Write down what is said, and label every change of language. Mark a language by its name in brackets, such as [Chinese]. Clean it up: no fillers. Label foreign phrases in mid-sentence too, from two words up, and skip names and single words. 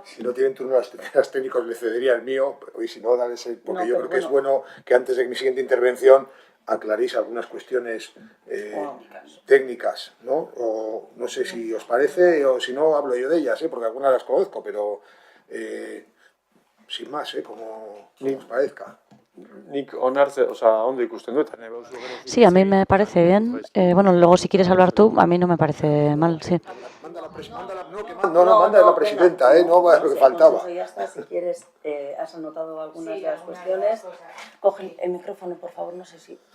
[Spanish] Si no tienen turno las técnicos, le cedería el mío, y si no, dale ese, porque yo creo que es bueno que antes de mi siguiente intervención aclaréis algunas cuestiones técnicas, ¿no? O no sé si os parece, o si no, hablo yo de ellas, porque algunas las conozco, pero sin más, como os parezca. [Basque] nik onartze, ondo ikusten dut. [Spanish] Sí, a mí me parece bien. Bueno, luego si quieres hablar tú, a mí no me parece mal, sí. Manda la presidenta, no es lo que faltaba. Ya está, si quieres, has anotado algunas de las cuestiones. Coge el micrófono, por favor, no sé si...